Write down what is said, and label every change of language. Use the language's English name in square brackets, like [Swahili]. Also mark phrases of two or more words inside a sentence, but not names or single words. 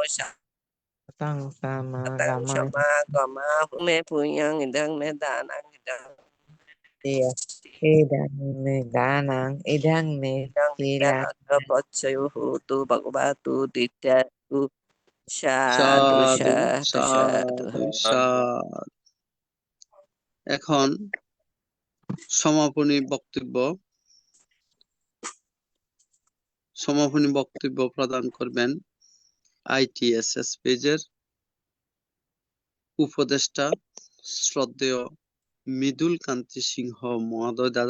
[Pali] সমাগমা হুমে পুণ্যং ইদং মে দানং ইদং পচ্ছয়ো হোতু ভগবাতু দিত্যাতু। সাধু সাধু সাধু সাধু। সাধু সাধু। [Bangla] এখন সমাপনী বক্তব্য প্রদান করবেন আইটিএসএস পেজের উপদেষ্টা শ্রদ্ধেয় মৃদুল কান্তি সিংহ মহোদয় দাদা।